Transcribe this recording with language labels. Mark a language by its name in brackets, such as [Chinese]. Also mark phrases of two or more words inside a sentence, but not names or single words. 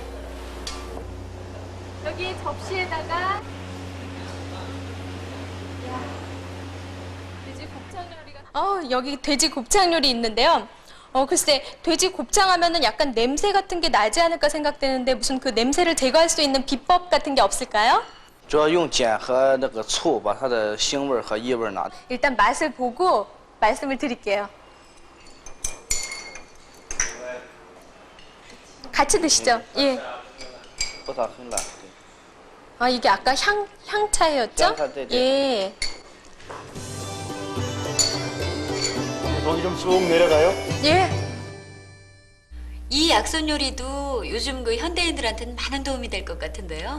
[Korean] 여기 접시에다가 돼지 곱창 요리가 여기 돼지 곱창 요리 있는데요. 글쎄 돼지 곱창 하면은 약간 냄새 같은 게 나지 않을까 생각되는데 무슨 그 냄새를 제거할 수 있는 비법 같은 게 없을까요? [Chinese] 主要用碱和那个醋把它的腥味儿和异味儿拿掉。 [Korean] 일단 맛을 보고 말씀을 드릴게요. 같이 드시죠. 예. [Chinese] 不太很辣。 [Korean] 아 이게 아까 향차였죠? 향차, 네, 네. 예. 돈이 좀 쑥 내려가요? 예. 이 약선 요리도 요즘 그 현대인들한테는 많은 도움이 될 것 같은데요.